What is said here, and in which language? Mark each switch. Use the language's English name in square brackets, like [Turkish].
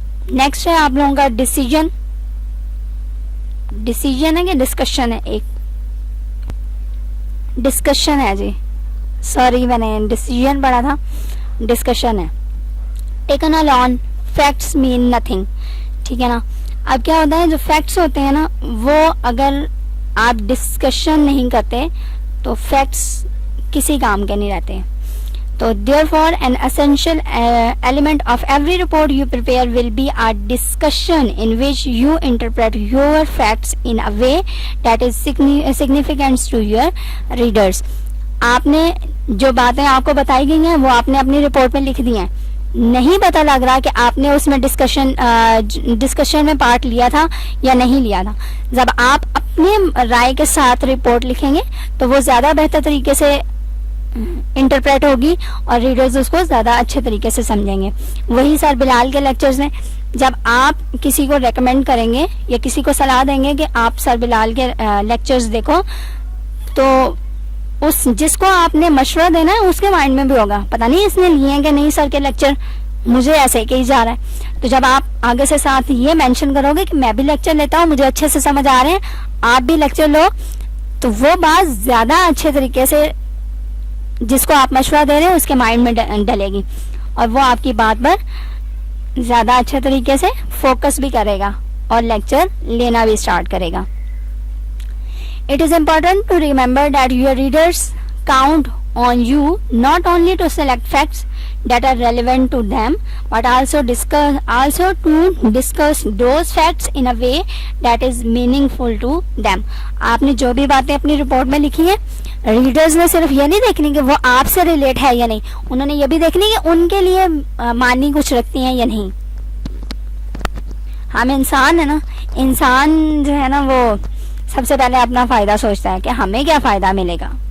[Urdu] Next ہے آپ لوگوں کا ڈسیجن ہے کہ ڈسکشن ہے, ایک ڈسکشن ہے جی, سوری میں نے ڈیسیژن پڑھا تھا, ڈسکشن ہے. [English] taken alone facts mean nothing, [Urdu] ٹھیک ہے نا. اب کیا ہوتا ہے جو فیکٹس ہوتے ہیں نا وہ اگر آپ ڈسکشن نہیں کرتے تو فیکٹس کسی کام کے نہیں رہتے. [English] تو therefore an essential element of every report you prepare will be a discussion in which you interpret your facts in a way that is significant to your readers. [Urdu] آپ نے جو باتیں آپ کو بتائی گئی ہیں وہ آپ نے اپنی رپورٹ میں لکھ دی ہیں, نہیں پتہ لگ رہا کہ آپ نے اس میں ڈسکشن میں پارٹ لیا تھا یا نہیں لیا تھا. جب آپ اپنی رائے کے ساتھ رپورٹ لکھیں گے تو وہ زیادہ بہتر طریقے سے انٹرپریٹ ہوگی اور ریڈرز اس کو زیادہ اچھے طریقے سے سمجھیں گے. وہی سر بلال کے لیکچرز ہیں, جب آپ کسی کو ریکمینڈ کریں گے یا کسی کو صلاح دیں گے کہ آپ سر بلال کے لیکچرز دیکھو, تو اس جس کو آپ نے مشورہ دینا ہے اس کے مائنڈ میں بھی ہوگا پتہ نہیں اس نے لیے ہیں کہ نہیں سر کے لیکچر, مجھے ایسے کہی جا رہا ہے. تو جب آپ آگے سے ساتھ یہ مینشن کرو گے کہ میں بھی لیکچر لیتا ہوں, مجھے اچھے سے سمجھ آ رہے ہیں, آپ بھی لیکچر لو, تو وہ بات زیادہ اچھے طریقے سے جس کو آپ مشورہ دے رہے ہیں اس کے مائنڈ میں ڈلے گی اور وہ آپ کی بات پر زیادہ اچھے طریقے سے فوکس بھی کرے گا اور لیکچر لینا بھی اسٹارٹ کرے گا. [English] It is important to remember that your readers count on you not only to select facts that are relevant to them but also to discuss those facts in a way that is meaningful to them. [Urdu] آپ نے جو بھی باتیں اپنی report میں لکھی ہیں, readers نے صرف یہ نہیں دیکھنی کہ وہ آپ سے ریلیٹ ہے یا نہیں, انہوں نے یہ بھی دیکھنی کہ ان کے لیے معنی کچھ رکھتی ہیں یا نہیں. ہم انسان ہے نا, انسان جو ہے نا وہ سب سے پہلے اپنا فائدہ سوچتا ہے کہ ہمیں کیا فائدہ ملے گا.